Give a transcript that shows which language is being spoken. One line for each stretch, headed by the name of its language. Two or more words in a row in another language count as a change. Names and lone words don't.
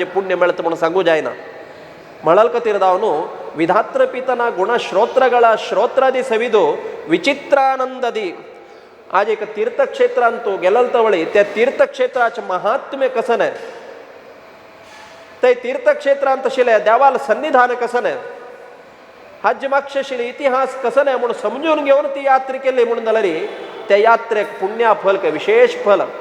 Konkani: पुण्य मेळता म्हणून सांगू जायना म्हळाल खातीर
Kannada: ದಾವನು ವಿಧಾತ್ರ ಪಿತನ ಗುಣ ಶ್ರೋತ್ರಗಳ ಶ್ರೋತ್ರದಿ ಸವಿದು ವಿಚಿತ್ರಾನಂದದಿ
Konkani: आज एक तीर्थक्षेत्रांत तूं गेलो तवळी त्या तीर्थक्षेत्राचें महात्म्य कसन आहे ते तीर्थक्षेत्रांत आशिल्लें देवाल सन्निधान कसन आहे हाजे मागशे आशिल्ले इतिहास कसन आहे म्हणून समजून घेवन ती यात्रा केली म्हणून जाल्यार त्या यात्रेक पुण्या फल काय विशेष फल